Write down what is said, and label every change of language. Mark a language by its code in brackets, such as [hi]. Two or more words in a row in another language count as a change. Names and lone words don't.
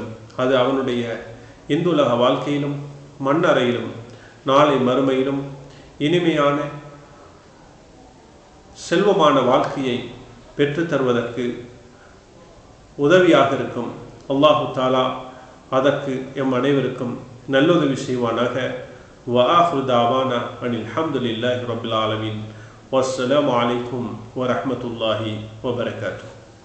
[ta] அது அவனுடைய இந்துலக வாழ்க்கையிலும், மண்ணறையிலும், நாளை மறுமையிலும் இனிமையான செல்வமான வாழ்க்கையை பெற்றுத்தருவதற்கு உதவியாக இருக்கும். [ar] الله تعالى [ta] அதற்கு எம் அனைவருக்கும் நல்லுதவி செய்வானாக. [ar] وآخر دعوانا أن الحمد لله رب العالمين والسلام عليكم ورحمة الله وبركاته.